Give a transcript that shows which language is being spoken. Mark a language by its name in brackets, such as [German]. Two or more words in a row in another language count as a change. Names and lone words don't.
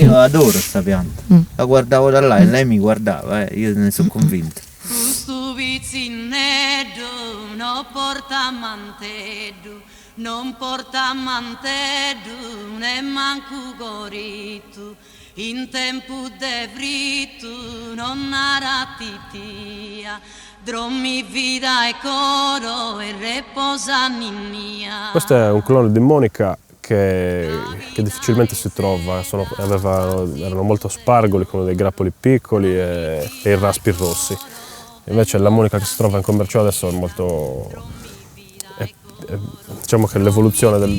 [Italian] Io adoro sta pianta, la guardavo da là e lei mi guardava, io ne sono convinto. [Sardinian] Questo pizzineddu non porta manteddu, non porta manteddu, ne manco gorittu. In tempo de frittu non naratitia, drommi vida e coro e reposa ninnia. [Italian] Questo è un clone di Monica che difficilmente si trova, erano molto spargoli con dei grappoli piccoli e i raspi rossi. Invece la Monica che si trova in commercio adesso è molto... diciamo che l'evoluzione del